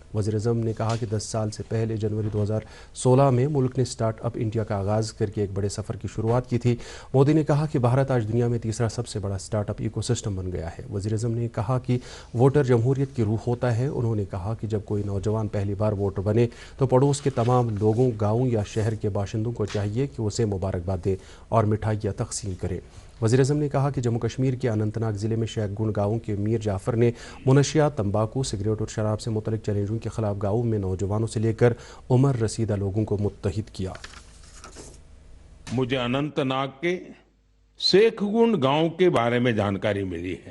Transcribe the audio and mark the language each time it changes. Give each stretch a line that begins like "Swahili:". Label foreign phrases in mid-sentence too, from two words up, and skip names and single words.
Urdu: وزیر اعظم نے کہا کہ 10 سال سے پہلے جنوری 2016 میں ملک نے اسٹارٹ اپ انڈیا کا آغاز کرکے ایک بڑے سفر کی شروعات کی تھی. مودی نے کہا کہ بھارت آج دنیا میں تیسرا سب سے بڑا
English: startup ecosystem
Urdu: بن گیا ہے. وزیر اعظم نے کہا کہ ووٹر جمہوریت کی روح ہوتا ہے. انہوں نے کہا کہ جب کوئی نوجوان پہلی بار ووٹر بنے تو پڑوس کے تمام لوگوں، گاؤں یا شہر کے باشندوں کو چاہیے کہ اسے مبارکباد مبارکباد دیں اور مٹھائیاں تقسیم کریں۔ وزیر اعظم نے کہا کہ جموں کشمیر کے اننت ناگ ضلع میں شیخ گنڈ گاؤں کے میر جعفر نے منشیات، تمباکو، سگریٹ اور شراب سے متعلق چیلنجوں کے خلاف گاؤں میں نوجوانوں سے لے کر عمر رسیدہ لوگوں کو متحد کیا۔ مجھے اننت ناگ کے شیخ گنڈ گاؤں کے بارے میں جانکاری ملی ہے۔